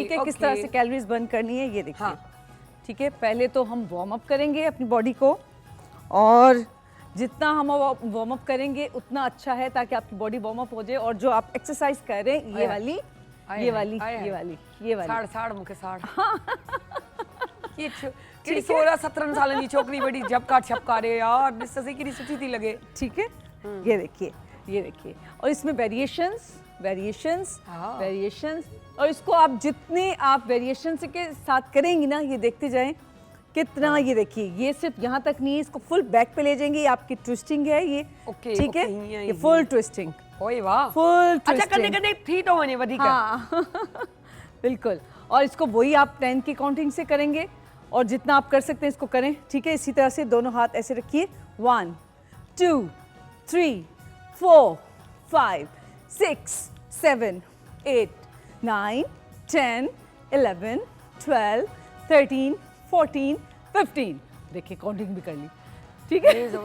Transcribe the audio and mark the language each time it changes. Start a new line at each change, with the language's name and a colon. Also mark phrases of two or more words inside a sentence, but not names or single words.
Urdu: ٹھیک ہے کس okay. طرح سے
English: calories burn
Urdu: کرنی ہے یہ دیکھیے हाँ। ٹھیک ہے پہلے تو ہم
English: warm up
Urdu: کریں گے اپنی باڈی کو اور جتنا ہم
English: warm up
Urdu: کریں گے اتنا اچھا ہے تاکہ آپ کی باڈی
English: warm up
Urdu: ہو جائے اور جو آپ ایکسرسائز کر رہے ہیں یہ والی आए ये हैं, वाली आए हैं। یہ والی یہ والی
Sindhi: साड़ साड़ मुखे साड़ ये कहिड़ी 16-17 सालनि जी छोकिरी वॾी झपका छपका रे यार ॾिस सही केॾी सुठी थी लॻे
Urdu: ٹھیک ہے یہ دیکھیے اور اس میں ویری ایشنز हाँ। ویری ایشنز اور اس کو آپ جتنے آپ ویری ایشنز کے ساتھ کریں گی نا یہ دیکھتے جائیں کتنا یہ دیکھیے یہ صرف یہاں تک نہیں ہے اس کو
English: full back
Urdu: پہ لے جائیں گے یہ آپ کی ٹوئسٹنگ ہے یہ ओके, ٹھیک ہے
Sindhi: ओके, हीअं,
English: ये full twisting
Urdu: اوئے واہ फुल
Sindhi: अच्छा कॾहिं
Urdu: ट्विस्टिंग
Sindhi: कॾहिं थी थो वञे वधीक
Urdu: ہاں بالکل اور اس کو وہی آپ 10 کی کاؤنٹنگ سے کریں گے اور جتنا آپ کر سکتے ہیں اس کو کریں ٹھیک ہے اسی طرح سے دونوں ہاتھ ایسے رکھیے 1 2 3 4 5 6 7 8 9 10 11 12 13 14 15 دیکھیے کاؤنٹنگ بھی کر لی ٹھیک ہے